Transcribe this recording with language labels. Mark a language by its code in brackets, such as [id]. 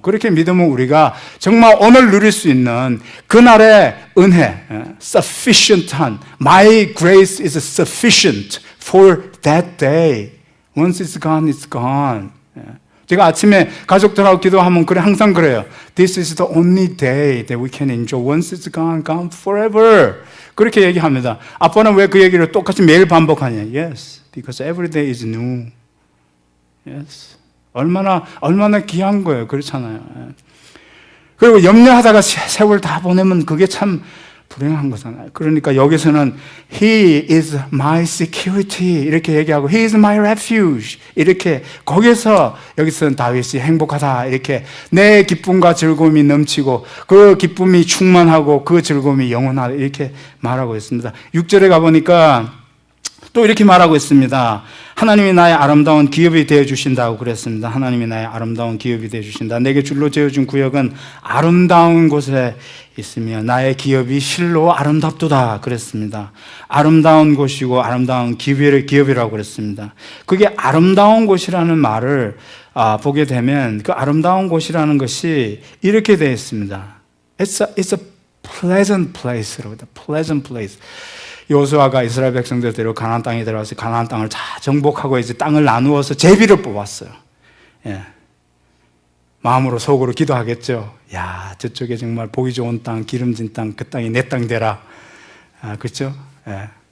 [ko] 그렇게 믿으면 우리가 정말 오늘 누릴 수 있는 그날의 은혜, sufficient한 My grace is sufficient for that day. [en] Once it's gone, it's gone. [ko] 제가 아침에 가족들하고 기도하면 항상 그래요. [en] This is the only day that we can enjoy. Once it's gone, gone forever. [ko] 그렇게 얘기합니다. 아빠는 왜 그 얘기를 똑같이 매일 반복하냐? [en] Yes, because every day is new. Yes. [ko] 얼마나 귀한 거예요. 그렇잖아요. 그리고 염려하다가 세월 다 보내면 그게 참 불행한 거잖아요. 그러니까 여기서는 He is my security 이렇게 얘기하고 He is my refuge 이렇게 거기서 여기서는 다윗이 행복하다 이렇게 내 기쁨과 즐거움이 넘치고 그 기쁨이 충만하고 그 즐거움이 영원하다 이렇게 말하고 있습니다. 6절에 가보니까 또 이렇게 말하고 있습니다. 하나님이 나의 아름다운 기업이 되어주신다고 그랬습니다. 하나님이 나의 아름다운 기업이 되어주신다. 내게 줄로 지어준 구역은 아름다운 곳에 있으며 나의 기업이 실로 아름답도다 그랬습니다. 아름다운 곳이고 아름다운 기업이라고 그랬습니다. 그게 아름다운 곳이라는 말을 보게 되면 그 아름다운 곳이라는 것이 이렇게 되어 있습니다. [en] It's a pleasant place라고 합니다. Pleasant place. [ko] 여호수아가 이스라엘 백성들 데리고 가나안 땅에 들어가서 가나안 땅을 다 정복하고 이제 땅을 나누어서 제비를 뽑았어요. 예. 마음으로 속으로 기도하겠죠. 야, 저쪽에 정말 보기 좋은 땅, 기름진 땅, 그 땅이 내 땅 되라. 그렇죠? 예.